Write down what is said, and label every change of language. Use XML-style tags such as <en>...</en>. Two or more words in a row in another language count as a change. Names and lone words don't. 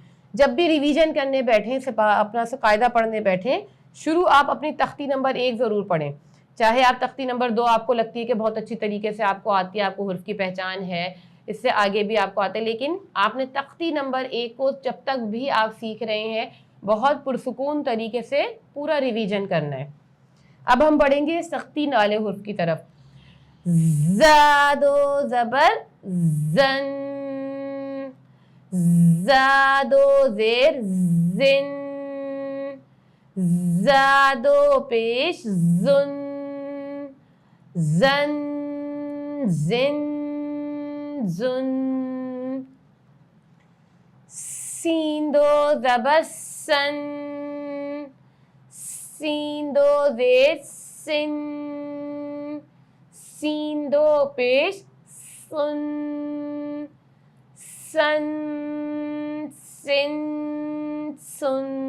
<ur>جب بھی ریویژن کرنے بیٹھیں، اپنا قاعدہ پڑھنے بیٹھیں، شروع آپ اپنی تختی نمبر 1 ضرور پڑھیں، چاہے آپ تختی نمبر 2 آپ کو لگتی ہے کہ بہت اچھی طریقے سے آپ کو آتی ہے، آپ کو حرف کی پہچان ہے، اس سے آگے بھی آپ کو آتے ہیں، لیکن آپ نے تختی نمبر 1 کو جب تک بھی آپ سیکھ رہے ہیں بہت پرسکون طریقے سے پورا ریویژن کرنا ہے۔ اب ہم بڑھیں گے سختی والے حرف کی طرف۔ زا 2 زبر زن، زا 2 زیر زن، زا 2 پیش زن، زن زن زن۔ سین 2 زبر سن، سین 2 زیر سن، سین 2 پیش سن، سن سن سن۔</ur>